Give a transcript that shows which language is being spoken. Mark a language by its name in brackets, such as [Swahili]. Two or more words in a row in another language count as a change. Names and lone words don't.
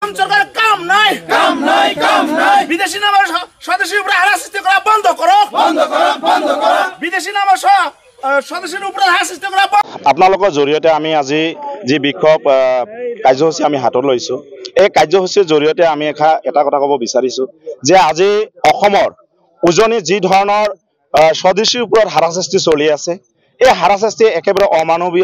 [Bangla] সরকারের কাম নাই বিদেশি নামের স্বদেশীর উপরে হারাসিস্তি করা বন্ধ করো বিদেশি নামের স্বদেশীর উপরে হারাসিস্তি করা। [Assamese] আপোনালোকৰ জৰিয়তে আমি আজি যি বিক্ষোভ কাৰ্যসূচী আমি হাতত লৈছো, এই কাৰ্যসূচীৰ জৰিয়তে আমি এটা কথা ক'ব বিচাৰিছো যে আজি অসমৰ উজনি যি ধৰণৰ স্বদেশীৰ ওপৰত হাৰাশাস্তি চলি আছে, এই হাৰাশাস্তি একেবাৰে অমানৱীয়।